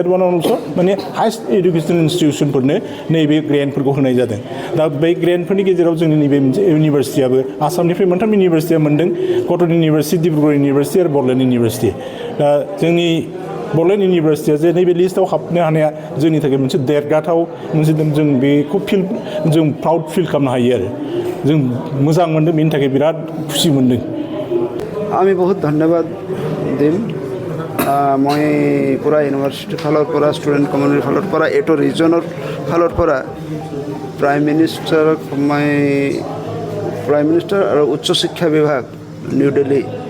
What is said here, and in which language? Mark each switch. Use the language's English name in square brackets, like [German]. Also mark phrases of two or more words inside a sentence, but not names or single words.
[Bodo] वान अलस' माने [English] highest educational [Bodo] इन्स्टिटिउसनफोरनो नैबे ग्रेन्टफोरखौ होनाय जादों दा बे ग्रेन्टफोरनि गेजेराव जोंनि नैबे मोनसे इउनिभारसिटियाबो आसामनिफ्राय मोनथाम इउनिभारसिटिया मोनदों कटन इउनिभारसिटि डिब्रुगड़ इउनिभारसिटि आरो बड'लेण्ड इउनिभारसिटि दा जोंनि बड'लेण्ड इउनिभारसिटिया जे नैबे लिस्टआव हाबनो हानाया जोंनि थाखाय मोनसे देरगाथाव मोनसे जों बेखौ जों [English] proud feel [Bodo] खालामनो हायो आरो जों मोजां मोनदों बेनि थाखाय बिराद खुसि मोनदों [Assamese] আমি বহুত ধন্যবাদ দিম মই পুরা ইউনিভার্সিটি ফালৰ পৰা [English] student community [Assamese] ফালৰ পৰা এইটো ৰিজনৰ ফালৰ পৰা [English] prime minister [Assamese] আৰু উচ্চ শিক্ষা বিভাগ নিউ দিল্লী